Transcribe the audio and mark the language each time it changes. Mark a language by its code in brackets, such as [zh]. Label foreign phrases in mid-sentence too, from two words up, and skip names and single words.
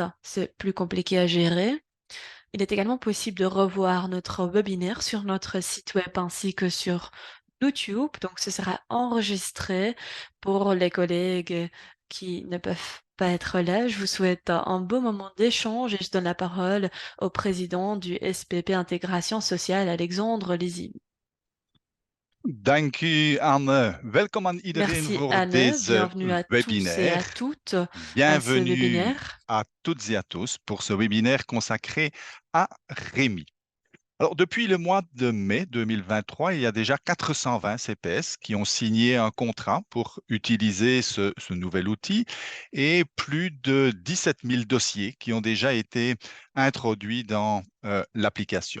[fr] C'est plus compliqué à gérer. Il est également possible de revoir notre webinaire sur notre site web ainsi que sur YouTube. Donc, ce sera enregistré pour les collègues qui ne peuvent pas être là. Je vous souhaite un beau moment d'échange et je donne la parole au président du SPP Intégration Sociale, Alexandre Lézy. [nl] Dank u Anne. Welkom aan iedereen Merci voor Anne, deze [fr] bienvenue à tous et à webinaire. toutes à ce Bienvenue webinaire. à toutes et à tous pour ce webinaire consacré à Rémi. Alors, depuis le mois de mai 2023, il y a déjà 420 CPS qui ont signé un contrat pour utiliser ce nouvel outil et plus de 17 000 dossiers qui ont déjà été introduits dans l'application.